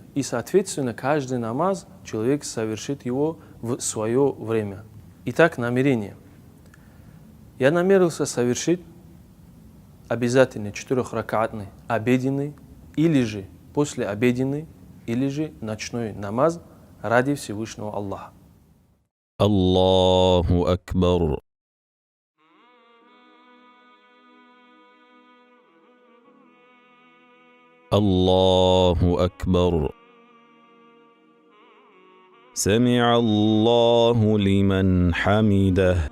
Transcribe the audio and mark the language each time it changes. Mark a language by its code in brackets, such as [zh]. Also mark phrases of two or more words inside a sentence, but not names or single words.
[ru] И, соответственно, каждый намаз человек совершит его в свое время. Итак, намерение. Я намерился совершить обязательно 4-ракаатный обеденный, или же послеобеденный, или же ночной намаз ради Всевышнего Аллаха. [ar] الله أكبر. الله أكبر. سمع الله لمن حمده.